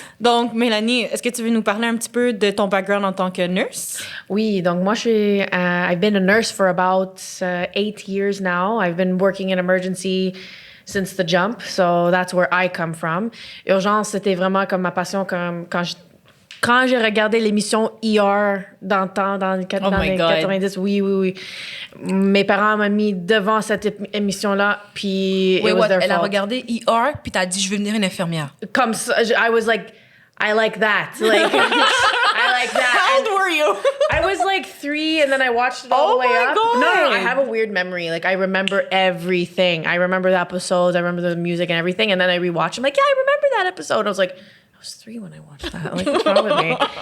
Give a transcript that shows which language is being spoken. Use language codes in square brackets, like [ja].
[fr] Donc, Mélanie, est-ce que tu veux nous parler un petit peu de ton background en tant que nurse? Oui, donc moi, [en] I've been a nurse for about 8 years now. I've been working in emergency since the jump, so that's where I come from. [fr] Urgence, c'était vraiment comme ma passion quand j'ai regardé l'émission ER dans le temps, dans les 90, oui. Mes parents m'ont mis devant cette émission-là, puis [en] it was their fault. [fr] Elle a regardé ER, puis t'as dit, je veux devenir une infirmière. Comme ça, [en] I was like, I like that. Like, I like that. How old were you? I was like 3, and then I watched it all the way up. God. No, I have a weird memory. Like, I remember everything. I remember the episodes. I remember the music and everything, and then I rewatched. I'm like, yeah, I remember that episode. I was like, I was 3 when I watched that. Like, what's wrong with me?